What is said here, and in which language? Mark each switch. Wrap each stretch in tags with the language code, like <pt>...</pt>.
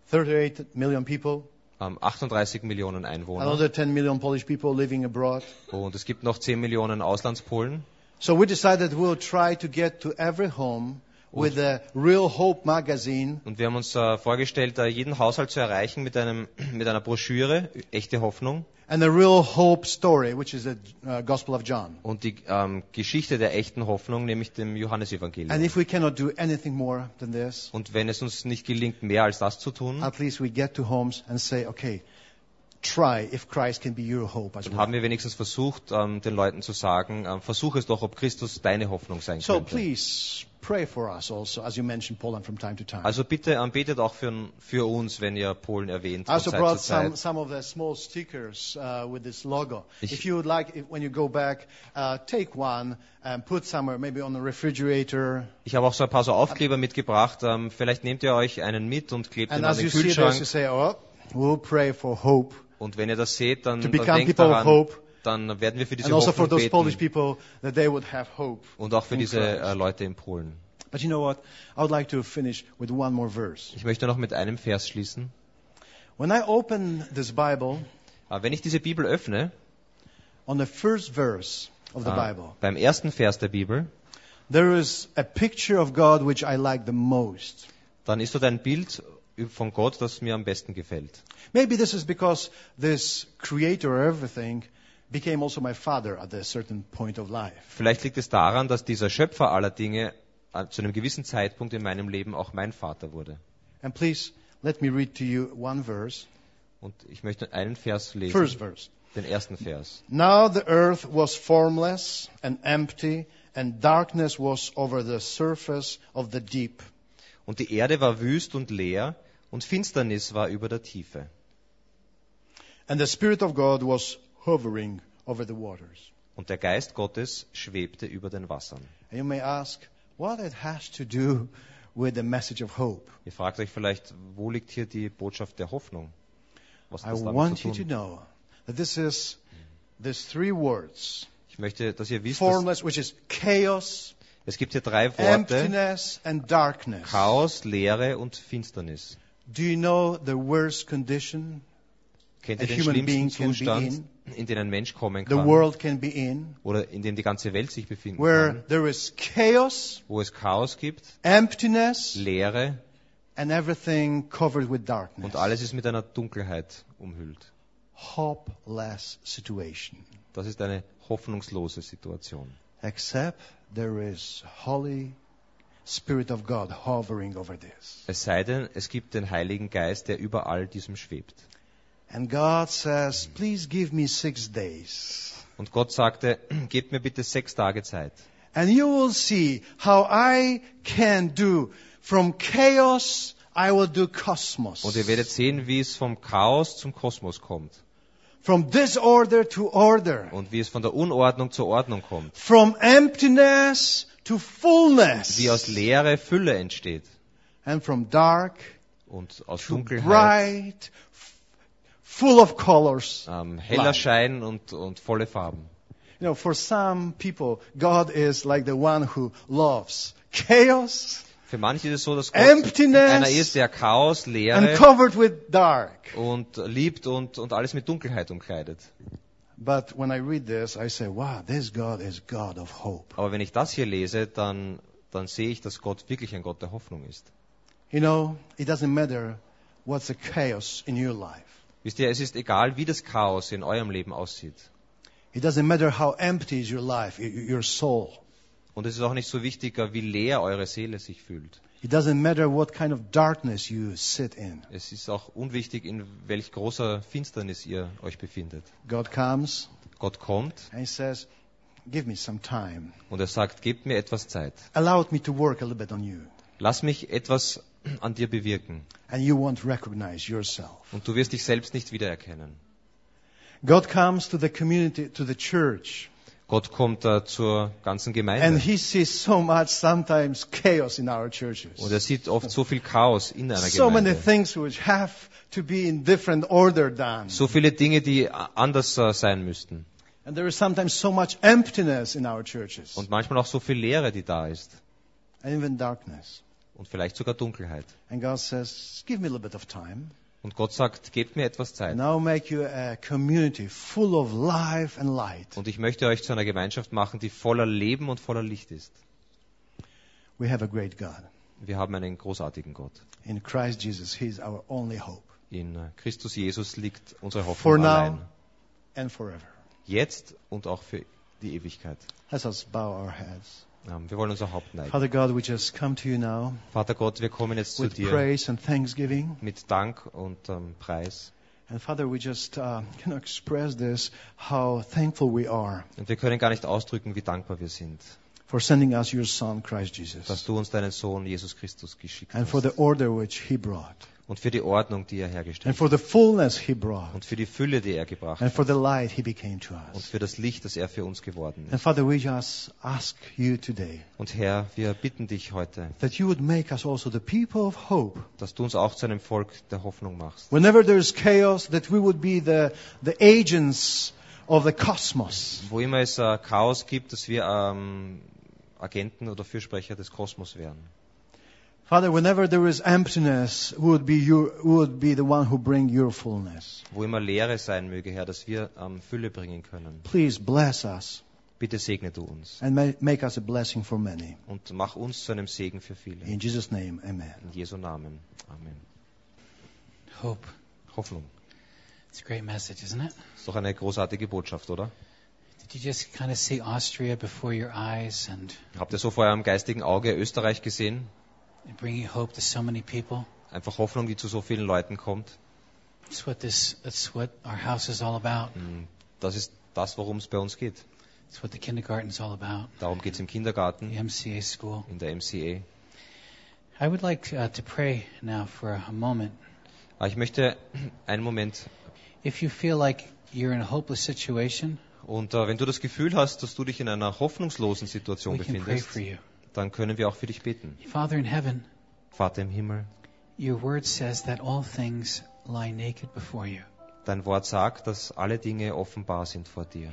<en>38 million people.</en> <de>38 Millionen Einwohner.</de> <en>Another 10 million Polish people living abroad.</en> <de>Und es gibt noch 10 Millionen Auslandspolen.</de> <en>So we decided we'll try to get to every home with a Real Hope magazine.</en> <de>Und wir haben uns vorgestellt, jeden Haushalt zu erreichen mit einem mit einer Broschüre, echte Hoffnung.</de> <en>And the Real Hope story, which is the Gospel of John.</en> <de>Und die Geschichte der echten Hoffnung, nämlich dem Johannesevangelium.</de> <en>And if we cannot do anything more than this,</en> <de>und wenn es uns nicht gelingt, mehr als das zu tun,</de> <en>at least we get to homes and say, okay, try if Christ can be your hope as well.</en> <de>Dann haben wir wenigstens versucht, den Leuten zu sagen, versuch es doch, ob Christus deine Hoffnung sein so könnte.</de> <en>Please pray for us also, as you mentioned Poland from time to time.</en> <de>Also bitte betet auch für uns, wenn ihr Polen erwähnt.</de> <en>Also brought some of the small stickers with this logo. If you would like, when you go back, take one and put somewhere, maybe on the refrigerator.</en> <de>Ich habe auch so ein paar so Aufkleber mitgebracht. Vielleicht nehmt ihr euch einen mit und klebt ihn an den Kühlschrank.</de> <en>And as you see this, you say, oh, we'll pray for hope.</en> <de>Und wenn ihr das seht, dann denkt daran. Dann werden wir für diese Hoffnung beten.</de> <en>People,</en> <de>und auch für diese Leute in Polen.</de> <en>But you know what? I would like to finish with one more verse.</en> <de>Ich möchte noch mit einem Vers schließen.</de> <en>When I open this Bible,</en> <de>wenn ich diese Bibel öffne,</de> <en>on the first verse of the Bible,</en> <de>beim ersten Vers der Bibel,</de> <en>there is a picture of God which I like the most.</en> <de>Dann ist dort ein Bild von Gott, das mir am besten gefällt.</de> <en>Maybe this is because this creator of everything became also my father at a certain point of life.</en> <de>Vielleicht liegt es daran, dass dieser Schöpfer aller Dinge zu einem gewissen Zeitpunkt in meinem Leben auch mein Vater wurde.</de> <en>And please let me read to you one verse.</en> <de>Und ich möchte einen Vers lesen.</de> <en>First verse.</en> <de>Den ersten Vers.</de> <en>Now the earth was formless and empty, and darkness was over the surface of the deep.</en> <de>Und die Erde war wüst und leer, und Finsternis war über der Tiefe.</de> <en>And the Spirit of God was hovering over the waters.</en> <de>Und der Geist Gottes schwebte über den Wassern.</de> <en>And you may ask, what it has to do with the message of hope?</en> <de>Ihr fragt euch vielleicht, wo liegt hier die Botschaft der Hoffnung? Was hat das</de> <en>I</en> <de>damit</de> <en>want</en> <de>zu tun?</de> <en>You to know that this is these three words.</en> <de>Ich möchte, dass ihr wisst,</de> <en>formless, which is chaos.</en> <de>Es gibt hier drei Worte.</de> <en>Emptiness and darkness.</en> <de>Chaos, Leere und Finsternis.</de> <en>Do you know the worst condition?</en> <de>Kennt ihr den schlimmsten Zustand, in den ein Mensch kommen kann?</de> <en>The world can be in,</en> <de>oder in dem die ganze Welt sich befinden</de> <en>where</en> <de>kann?</de> <en>There is chaos,</en> <de>wo es Chaos gibt,</de> <en>emptiness,</en> <de>Leere</de> <en>and everything covered with darkness.</en> <de>Und alles ist mit einer Dunkelheit umhüllt.</de> <en>Hopeless situation.</en> <de>Das ist eine hoffnungslose Situation.</de> <en>Except there is Holy Spirit of God hovering over this.</en> <de>Es sei denn, es gibt den Heiligen Geist, der über all diesem schwebt.</de> <en>And God says, please give me 6 days.</en> <de>Und Gott sagte, gebt mir bitte 6 Tage Zeit.</de> <en>And you will see how I can do from chaos, I will do cosmos.</en> <de>Und ihr werdet sehen, wie es vom Chaos zum Kosmos kommt.</de> <en>From disorder to order.</en> <de>Und wie es von der Unordnung zur Ordnung kommt.</de> <en>From emptiness to fullness.</en> <de>Wie aus Leere Fülle entsteht.</de> <en>And from dark</en> <de>und aus Dunkelheit</de> <en>bright, full of colors.</en> <de>Heller</de> <en>light.</en> <de>Schein und volle Farben.</de> <en>You know, for some people, God is like the one who loves chaos.</en> <de>Für manche ist es so, dass Gott</de> <en>emptiness</en> <de>einer ist, der Chaos, Leere</de> <en>and covered with dark.</en> <de>Und liebt und alles mit Dunkelheit umkleidet.</de> <en>But when I read this, I say, wow, this God is God of hope.</en> <de>Aber wenn ich das hier lese, dann sehe ich, dass Gott wirklich ein Gott der Hoffnung ist.</de> <en>You know, it doesn't matter what's the chaos in your life.</en> <de>Wisst ihr, es ist egal, wie das Chaos in eurem Leben aussieht.</de> <en>It doesn't matter how empty is your life, your soul.</en> <de>Und es ist auch nicht so wichtig, wie leer eure Seele sich fühlt.</de> <en>It doesn't matter what kind of darkness you sit in.</en> <de>Es ist auch unwichtig, in welch großer Finsternis ihr euch befindet.</de> <en>God comes.</en> <de>Gott kommt.</de> <en>And he says, give me some time.</en> <de>Und er sagt, gebt mir etwas Zeit.</de> <en>Allow me to work a little bit on you.</en> <de>Lass mich etwas an dir bewirken.</de> <en>And you won't recognize yourself.</en> <de>Und du wirst dich selbst nicht wiedererkennen.</de> <en>God comes to the community, to the church.</en> <de>Gott kommt zur ganzen Gemeinde.</de> <en>And he sees so much sometimes chaos in our churches.</en> <de>Und er sieht oft so viel Chaos in einer Gemeinde.</de> <en>So many things which have to be in different order done.</en> <de>So viele Dinge, die anders sein müssten.</de> <en>And there is sometimes so much emptiness in our churches.</en> <de>Und manchmal auch so viel Leere, die da ist.</de> <en>And even darkness.</en> <de>Und vielleicht sogar Dunkelheit.</de> <en>And God says, give me a little bit of time.</en> <de>Und Gott sagt, gebt mir etwas Zeit.</de> <en>Now make you a community full of life and light.</en> <de>Und ich möchte euch zu einer Gemeinschaft machen, die voller Leben und voller Licht ist.</de> <en>We have a great God.</en> <de>Wir haben einen großartigen Gott.</de> <en>In Christ Jesus, he is our only hope.</en> <de>In Christus Jesus liegt unsere Hoffnung</de> <en>for</en> <de>allein.</de> <en>Now and forever.</en> <de>Jetzt und auch für die Ewigkeit.</de> <en>Let us bow our heads.</en> <de>Wir wollen unser Haupt neigen.</de> <en>Father God, we just come to you now.</en> <de>Vater Gott, wir kommen jetzt</de> <en>with</en> <de>zu dir.</de> <en>Praise and thanksgiving.</en> <de>Mit Dank und Preis.</de> <en>And Father, we just cannot express this how thankful we are.</en> <de>Und wir können gar nicht ausdrücken, wie dankbar wir sind.</de> <en>For sending us your Son, Christ Jesus.</en> <de>Dass du uns deinen Sohn Jesus Christus geschickt</de> <en>and For the order which he brought.</en> <de>Und für die Ordnung, die er hergestellt</de> <en>and for the fullness he brought.</en> <de>Und für die Fülle, die er gebracht</de> <en>and</en> <de>hat.</de> <en>For the light he became to us.</en> <de>Und für das Licht, das er für uns geworden ist.</de> <en>And Father, we just ask you today,</en> <de>und Herr, wir bitten dich heute,</de> <en>that you would make us also the people of hope.</en> <de>Dass du uns auch zu einem Volk der Hoffnung machst.</de> <en>Whenever there is chaos, that we would be the agents of the cosmos.</en> <de>Wo immer es Chaos gibt, dass wir Agenten oder Fürsprecher des Kosmos werden.</de> <en>Father, whenever there is emptiness, would be the one who bring your fullness.</en> <de>Wo immer Leere sein möge, Herr, dass wir Fülle bringen können.</de> <en>Please bless us.</en> <de>Bitte segne du uns.</de> <en>And make us a blessing for many.</en> <de>Und mach uns zu einem Segen für viele.</de> <en>In Jesus' name, amen.</en> <de>In Jesu Namen, amen.</de> <en>Hope.</en> <de>Hoffnung.</de> <en>It's a great message, isn't it?</en> <de>Ist doch eine großartige Botschaft, oder?</de> <en>Did you just kind of see Austria before your eyes and?</en> <de>Habt ihr so vor eurem geistigen Auge Österreich gesehen?</de> <en>Bringing hope to so many people.</en> <de>Einfach Hoffnung, die zu so vielen Leuten kommt.</de> <en>That's what our house is all about.</en> <de>Das ist das, worum es bei uns geht.</de> <en>It's what the kindergarten is all about.</en> <de>Darum geht's im Kindergarten.</de> <en>The MCA school.</en> <de>In der MCA.</de> <en>I would like to pray now for a moment.</en> <de>Ich möchte einen Moment.</de> <en>If you feel like you're in a hopeless situation.</en> <de>Und wenn du das Gefühl hast, dass du dich in einer hoffnungslosen Situation befindest, dann können wir auch für dich beten.</de> <en>Father in heaven,</en> <de>Vater im Himmel,</de> <en>your word says that all things lie naked before you.</en> <de>Dein Wort sagt, dass alle Dinge offenbar sind vor dir.</de>